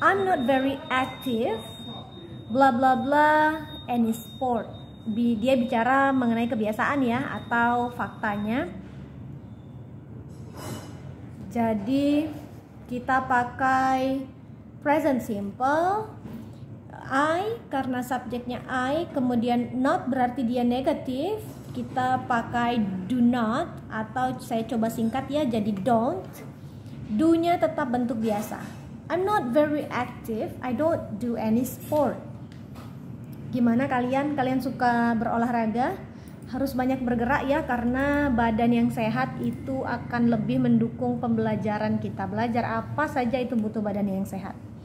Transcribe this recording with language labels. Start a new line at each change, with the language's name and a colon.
English: I'm not very active blah blah blah any sport.
Indonesian: Dia bicara mengenai kebiasaan ya, atau faktanya. Jadi kita pakai present simple. I karena subjeknya I, kemudian not berarti dia negatif, kita pakai do not, atau saya coba singkat ya jadi don't. Do nya tetap bentuk biasa.
English: I'm not very active, I don't do any sport.
Indonesian: Gimana kalian suka berolahraga? Harus banyak bergerak ya, karena badan yang sehat itu akan lebih mendukung pembelajaran kita. Belajar apa saja itu butuh badan yang sehat.